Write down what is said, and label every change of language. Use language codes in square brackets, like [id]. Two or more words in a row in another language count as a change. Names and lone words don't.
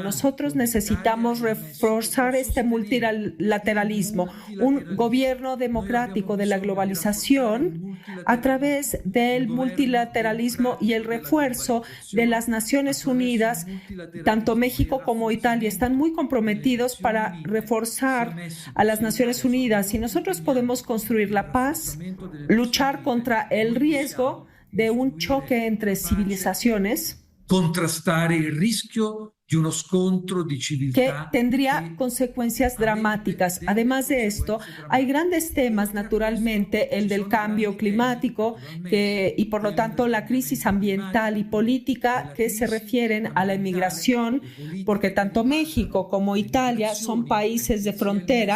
[es] Nosotros necesitamos reforzar este multilateralismo, un gobierno democrático de la globalización a través del multilateralismo y el refuerzo de las Naciones Unidas. Tanto México como Italia están muy comprometidos para reforzar a las Naciones Unidas, y nosotros podemos construir la paz, luchar contra el riesgo de un choque entre civilizaciones, [it] contrastare il rischio di uno scontro di civiltà [es] que tendría consecuencias dramáticas. Además de esto, hay grandes temas, naturalmente, el del cambio climático y por lo tanto la crisis ambiental y política que se refieren a la inmigración, porque tanto México como Italia son países de frontera.